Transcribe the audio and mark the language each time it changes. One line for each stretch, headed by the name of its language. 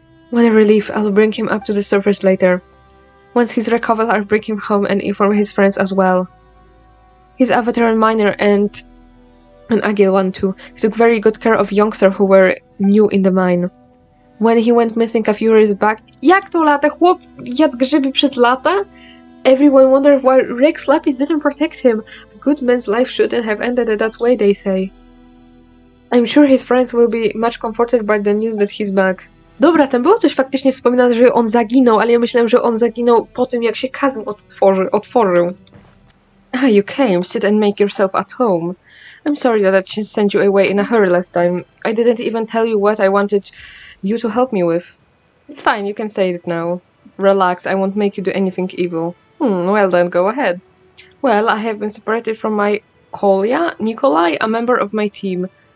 English: What a relief, I'll bring him up to the surface later. Once he's recovered, I'll bring him home and inform his friends as well. He's a veteran miner and an agile one too. He took very good care of youngsters who were new in the mine. When he went missing a few years back...
Polish: Jak to lata? Chłop jadł grzyby przez lata?
English: Everyone wondered why Rex Lapis didn't protect him. A good man's life shouldn't have ended that way, they say. I'm sure his friends will be much comforted by the news that he's back.
Polish: Dobra, tam było coś faktycznie wspominane, że on zaginął, ale ja myślałem, że on zaginął po tym, jak się chasm otworzył.
English: Ah, you came. Sit and make yourself at home. I'm sorry that I just sent you away in a hurry last time. I didn't even tell you what I wanted you to help me with. It's fine, you can say it now. Relax, I won't make you do anything evil. Well then, go ahead. Well, I have been separated from my Kolya, Nikolai, a member of my team.